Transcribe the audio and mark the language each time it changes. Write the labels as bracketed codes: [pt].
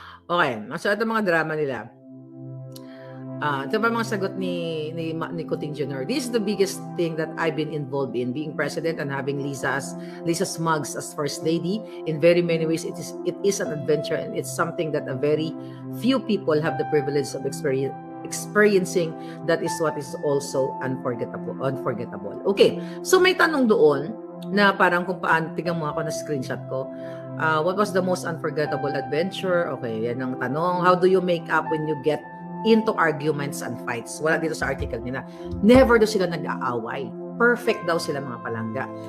[tl] Okay, so ito mga drama nila. Ito pa mga sagot ni Kuting Jr. [en] This is the biggest thing that I've been involved in, being president and having Lisa Smugs as first lady. In very many ways, it is an adventure, and it's something that a very few people have the privilege of experiencing. That is what is also unforgettable. [tl] Okay, so may tanong doon na parang kung paano, tingnan mo ako na screenshot ko. [en] What was the most unforgettable adventure? Okay, [tl] yan ang tanong. [en] How do you make up when you get into arguments and fights? [tl] Wala dito sa article nila. Never daw sila nag-aaway. Perfect daw sila mga palangga.